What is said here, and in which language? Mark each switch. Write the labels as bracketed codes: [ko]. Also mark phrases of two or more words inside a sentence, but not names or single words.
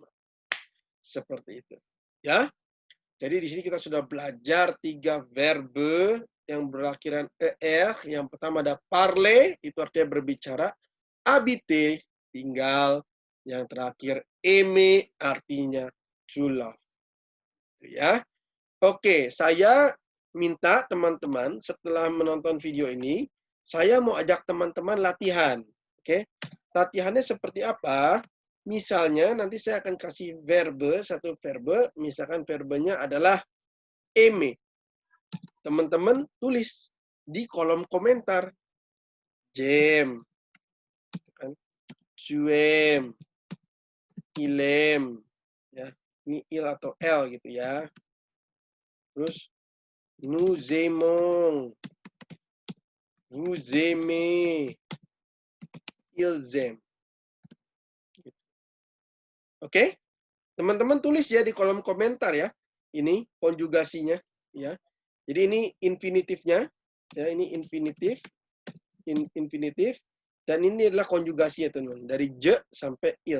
[id] Seperti itu, ya. Jadi di sini kita sudah belajar 3 verbe yang berakhiran er. Yang pertama ada parler, itu artinya berbicara. Habiter, tinggal. Yang terakhir aimer, artinya [en] to love. [id] Ya. Oke, saya minta teman-teman setelah menonton video ini, saya mau ajak teman-teman latihan. Oke. Latihannya seperti apa? Misalnya nanti saya akan kasih verbe, satu verbe, misalkan verbenya adalah aimer. Teman-teman tulis di kolom komentar. [fr] J'aime, tu aimes, il aime, [id] ya. Ini il atau l gitu ya. [fr] Terus nous aimons, vous aimez, ils aiment. [id] Oke? Teman-teman tulis ya di kolom komentar ya. Ini konjugasinya ya. Jadi ini infinitifnya, ya, ini infinitif, infinitif, dan ini adalah konjugasi ya teman-teman, dari je sampai il.